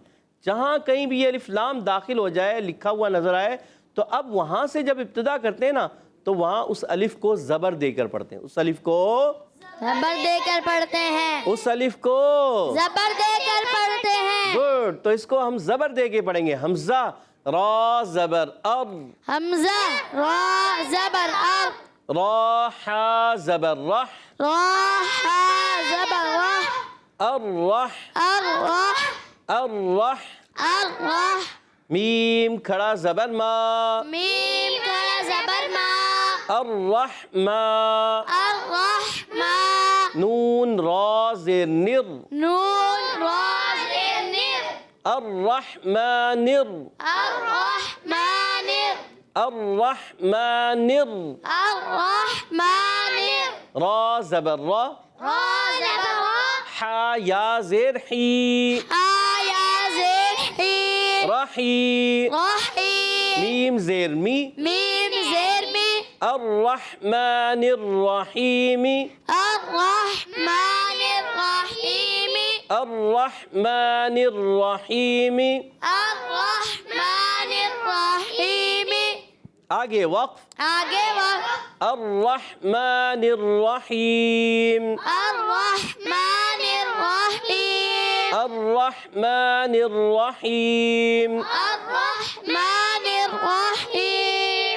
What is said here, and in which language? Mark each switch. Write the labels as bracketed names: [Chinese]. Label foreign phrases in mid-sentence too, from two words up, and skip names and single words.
[Urdu] جہاں کہیں بھی یہ الف لام داخل ہو جائے، لکھا ہوا نظر آئے، تو اب وہاں سے جب ابتدا کرتے ہیں نا تو وہاں اس الف کو زبر دے کر پڑھتے ہیں، اس الف کو زبر دے کر پڑھتے ہیں. اس الف کو زبر دے کر پڑھتے ہیں. گڈ. تو اس کو ہم زبر دے کے پڑھیں گے. حمزہ را زبر ار. حمزہ را زبر ار. را حا زبر رح. را حا زبر رح. [Arabic] الرح. الرح. الرح. الرح [Urdu] میم کھڑا زبر ما، میم کھڑا زبر ما، [Arabic] الرحمہ، الرحمن [Urdu] نون را زیر نر، نون را زیر نر، [Arabic] الرحمن، الرحمن الرحمن، الرحمن [Urdu] را زبر را، را زبر را، حا یا زیر حی، آیا زیر حی، [Arabic] رحی، رحی [Urdu] میم زیر می، میم زیر می، [Arabic] الرحمن الرحیم، الرحمن الرحیم، الرحمن الرحیم. الرحمن الرحیم. [Urdu] آگے وقف، آگے وقت. [Arabic] الرحمن الرحیم، الرحمن الرحیم، الرحمن الرحیم، الرحمن الرحیم،